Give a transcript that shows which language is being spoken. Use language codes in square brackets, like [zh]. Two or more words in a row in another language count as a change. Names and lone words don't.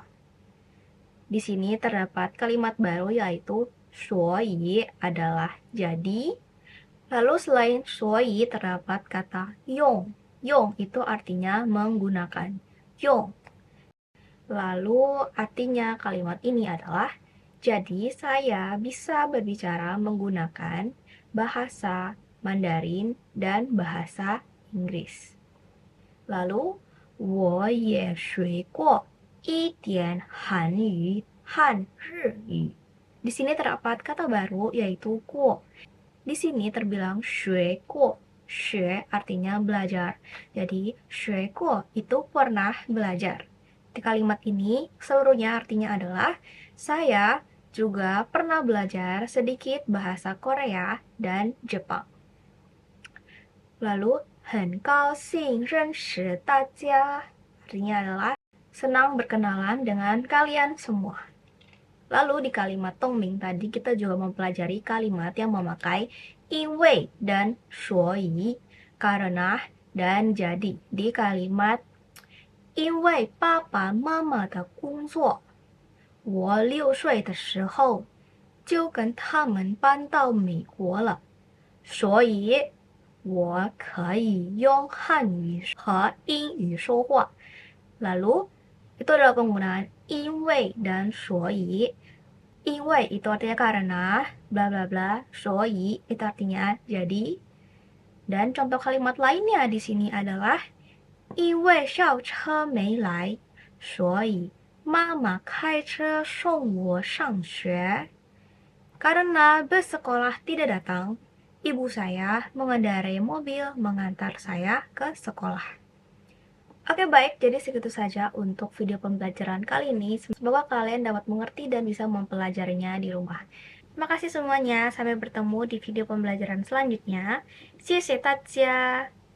[id] Di sini terdapat kalimat baru yaitu 所以 adalah jadi. Lalu selain 所以 terdapat kata 用. 用 itu artinya menggunakan. 用. Lalu artinya kalimat ini adalah jadi saya bisa berbicara menggunakan bahasa Mandarin dan bahasa Inggris. [zh] Lalu 我也学过一点韩语和日语. [id] Di sini terdapat kata baru yaitu 过. Di sini terbilang [zh] 学过. 学 [id] artinya belajar. Jadi 学过 itu pernah belajar. Di kalimat ini seluruhnya artinya adalah saya juga pernah belajar sedikit bahasa Korea dan Jepang. Lalu [zh] 很高兴认识大家 [id] artinya adalah senang berkenalan dengan kalian semua. Lalu di kalimat Tongming tadi kita juga mempelajari kalimat yang memakai 因为 dan 所以 karena dan jadi. Di kalimat [zh] 因为爸爸妈妈的工作我6岁的时候就跟他们搬到美国了所以我可以用汉语和英语说话 [id] lalu itu adalah penggunaan 因为 dan [zh] 所以因为 [id] itu artinya karena bla bla bla 所以 itu artinya jadi dan contoh kalimat lainnya di sini adalah [zh] 因为校车没来所以妈妈开车送我上学 [id] karena bus sekolah tidak datang ibu saya mengendarai mobil mengantar saya ke sekolah. Oke baik, jadi segitu saja untuk video pembelajaran kali ini. Semoga kalian dapat mengerti dan bisa mempelajarinya di rumah. Terima kasih semuanya, sampai bertemu di video pembelajaran selanjutnya. [zh] 谢谢大家